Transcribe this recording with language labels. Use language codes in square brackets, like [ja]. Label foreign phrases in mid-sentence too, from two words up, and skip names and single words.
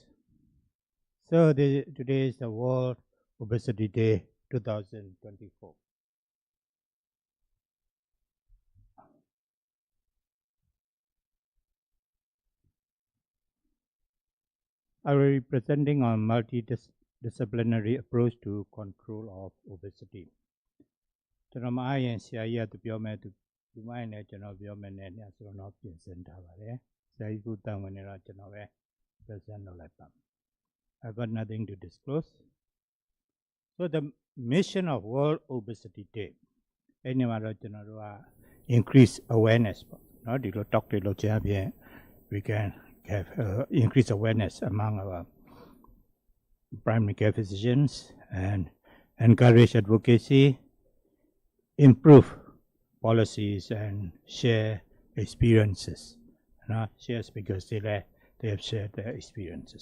[en] So today is the World Obesity Day 2024. I will be presenting on multidisciplinary approach to control of obesity. [my] ကျွန်တော်မအားရင်ဆရာကြီးကသူပြောမယ်သူမရင်လည်းကျွန်တော်ပြောမယ်နဲ့ဆိုတော့ပြင်ဆင်ထားပါတယ်ဆရာကြီးကတန်ဝင်နေတော့ကျွန်တော်ပဲ present လုပ်လိုက်ပါ [en] I've got nothing to disclose. So the mission of World Obesity Day [my] အဲ့ဒီမှာတော့ကျွန်တော်တို့က [en] increase awareness [my] ပေါ့နော်ဒီလို [en] talk [my] တွေလုပ်ချင်အပြင် [en] we can have increase awareness among our primary care physicians and encourage advocacy, improve policies and share experiences. Shares because they have shared their experiences.